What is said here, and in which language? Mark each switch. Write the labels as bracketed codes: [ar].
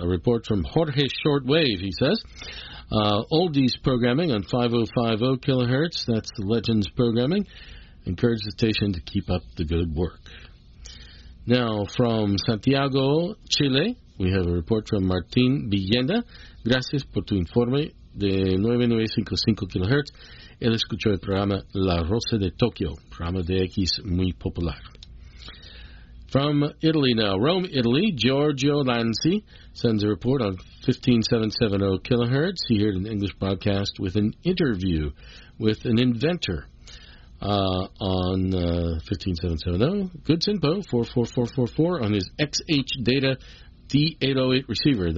[en] A report from Jorge Shortwave, he says. Oldies programming on 5050 kilohertz. That's the Legends programming. Encourage the station to keep up the good work. Now, from Santiago, Chile, we have a report from Martin Villenda. [es] Gracias por tu informe de 9955 kilohertz. Él escuchó el programa La Rosa de Tokio, programa de X muy popular. [en] From Italy now, Rome, Italy, Giorgio Lanzi sends a report on 15770 kilohertz. He heard an English broadcast with an interview with an inventor on 15770. Goods info, 44444 on his XH Data D808 receiver.